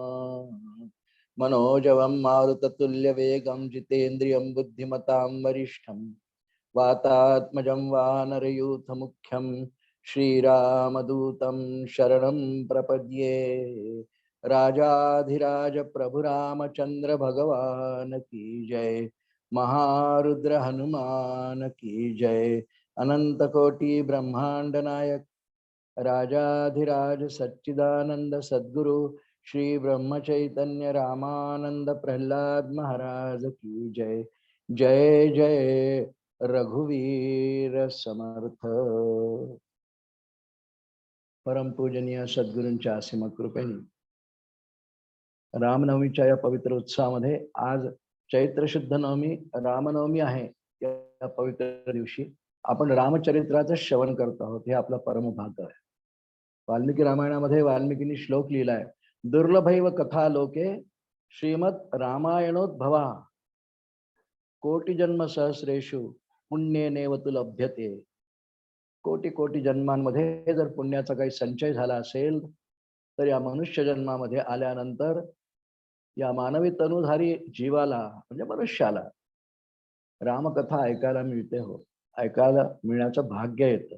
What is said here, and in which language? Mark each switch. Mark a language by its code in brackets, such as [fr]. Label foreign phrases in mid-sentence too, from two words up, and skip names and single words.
[sa] मनोजवं मारुततुल्यवेगं जितेन्द्रियं बुद्धिमतां वरिष्ठं वातात्मजं वानरयूथमुख्यं श्रीरामदूतं शरणं प्रपद्ये। [hi] राजाधिराज प्रभु रामचंद्र भगवान की जय। महारुद्र हनुमान की जय। अनंत कोटि ब्रह्मांड नायक राजाधिराज सच्चिदानंद सद्गुरु श्री ब्रह्म चैतन्य रामानंद प्रहलाद महाराज की जय। [mr] जय जय रघुवीर समर्थ। परम पूजनीय सद्गुरूंच्या असीम कृपेने रामनवमीच्या या पवित्र उत्सवामध्ये आज चैत्र शुद्ध नवमी रामनवमी आहे। या पवित्र दिवशी आपण रामचरित्राचं श्रवण करत आहोत, हे आपलं परमभाग्य आहे। वाल्मिकी रामायणामध्ये वाल्मिकींनी श्लोक लिहिलाय, [sa] दुर्लभैव कथा लोके श्रीमद रामायणोद्भवा कोटी जन्म सहस्रेषु पुण्येनेव तु लभ्यते। [mr] कोटी कोटी जन्मांमध्ये जर पुण्याचा काही संचय झाला असेल तर या मनुष्य जन्मामध्ये आल्यानंतर या मानवी तनुधारी जीवाला म्हणजे मनुष्याला रामकथा ऐकायला मिळते, हो ऐकायला मिळण्याचं भाग्य येतं।